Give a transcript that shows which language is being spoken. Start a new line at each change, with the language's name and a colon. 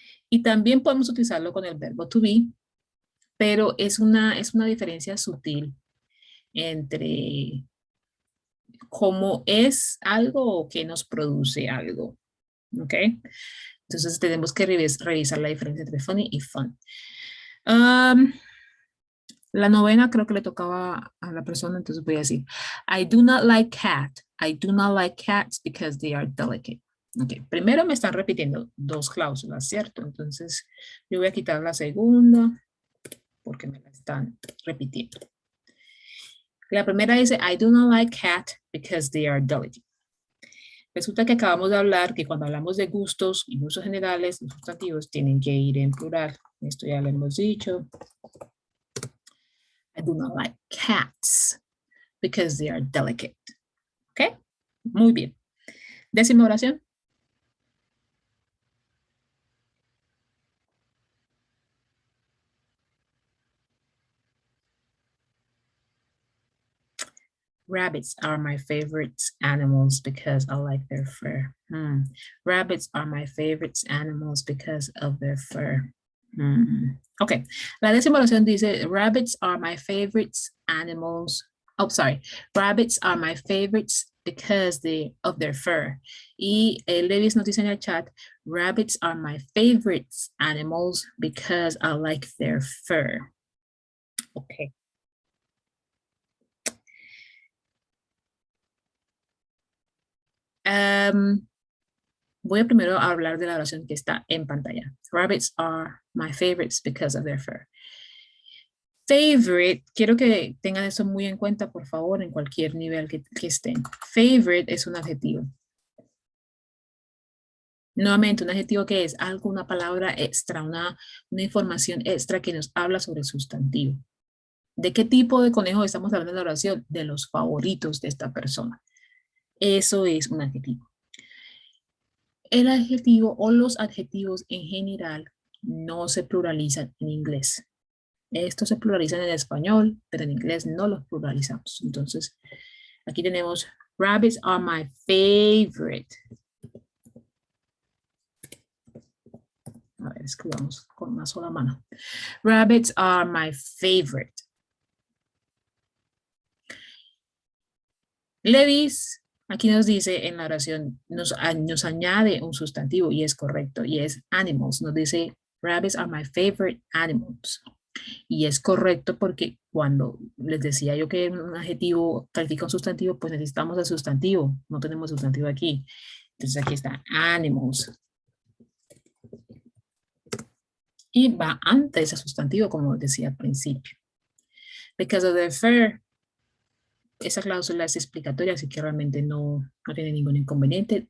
Spanish: Y también podemos utilizarlo con el verbo to be, pero es una diferencia sutil entre cómo es algo o qué nos produce algo. ¿Ok? Entonces tenemos que revisar la diferencia entre funny y fun. La novena creo que le tocaba a la persona, entonces voy a decir,
English: I do not like cat. I do not like cats because they are delicate.
Spanish: Ok, primero me están repitiendo dos cláusulas, ¿cierto? Entonces yo voy a quitar la segunda porque me la están repitiendo. La primera dice,
English: I do not like cat because they are delicate.
Spanish: Resulta que acabamos de hablar que cuando hablamos de gustos y usos generales, los sustantivos tienen que ir en plural. Esto ya lo hemos dicho.
English: I do not like cats because they are delicate.
Spanish: ¿Ok? Muy bien. Décima oración.
English: Rabbits are my favorite animals because I like their fur. Rabbits are my favorite animals because of their fur. Ok,
Spanish: la décima oración dice,
English: rabbits are my favorite animals. Oh, sorry. Rabbits are my favorites because of their fur.
Spanish: Y Levis nos dice en el chat,
English: rabbits are my favorite animals because I like their fur. Ok.
Spanish: Voy a primero hablar de la oración que está en pantalla.
English: Rabbits are my favorites because of their fur.
Spanish: Favorite, quiero que tengan eso muy en cuenta, por favor, en cualquier nivel que estén. Favorite es un adjetivo. Nuevamente, un adjetivo que es algo, una palabra extra, una información extra que nos habla sobre el sustantivo. ¿De qué tipo de conejo estamos hablando en la oración? De los favoritos de esta persona. Eso es un adjetivo. El adjetivo o los adjetivos en general no se pluralizan en inglés. Estos se pluralizan en español, pero en inglés no los pluralizamos. Entonces, aquí tenemos,
English: rabbits are my favorite.
Spanish: A ver, escribamos con una sola mano.
English: Rabbits are my favorite.
Spanish: Levis, aquí nos dice en la oración, nos añade un sustantivo y es correcto, y es animals. Nos dice,
English: rabbits are my favorite animals.
Spanish: Y es correcto porque cuando les decía yo que un adjetivo califica un sustantivo, pues necesitamos el sustantivo. No tenemos sustantivo aquí. Entonces aquí está animals. Y va antes el sustantivo, como decía al principio.
English: Because of the fur,
Spanish: esa cláusula es explicatoria, así que realmente no tiene ningún inconveniente.